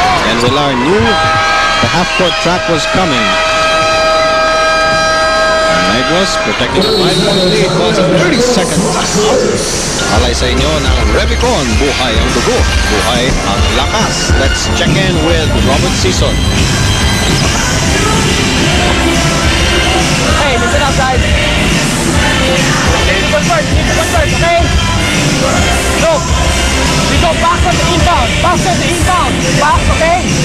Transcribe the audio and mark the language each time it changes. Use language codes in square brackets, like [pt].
[en] And Villar knew the half-court track was coming. And Negros protecting a 5-point lead calls a 30-second timeout. [tl] Alay sa inyo ng Revicon, buhay ang dugo, buhay ang lakas. [en] Let's check in with Robert Sison. Hey, listen up, guys. You need to convert, okay? Look, we go back on the inbound, back, okay?